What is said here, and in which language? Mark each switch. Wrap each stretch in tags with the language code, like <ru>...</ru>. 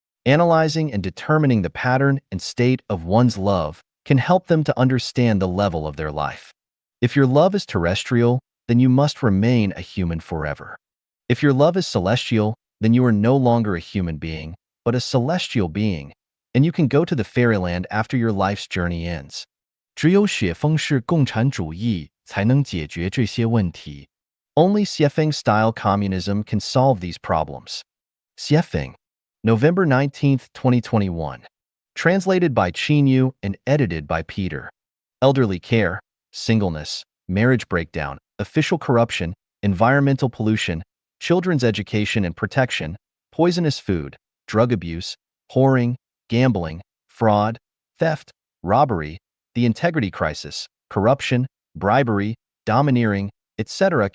<en>Analyzing and determining the pattern and state of one's love can help them to understand the level of their life. If your love is terrestrial, then you must remain a human forever. If your love is celestial, then you are no longer a human being, but a celestial being, and you can go to the fairyland after your life's journey ends.</en> <zh>只有写风式共产主义才能解决这些问题.</zh> <en>Only Xiefeng-style communism can solve these problems. Xiefeng, November 19, 2021. Translated by Qinyu and edited by Peter. Elderly care, singleness, marriage breakdown, official corruption, environmental pollution, children's education and protection, poisonous food, drug abuse, whoring, gambling, fraud, theft, robbery, the integrity crisis, corruption, bribery, domineering, etc.</en>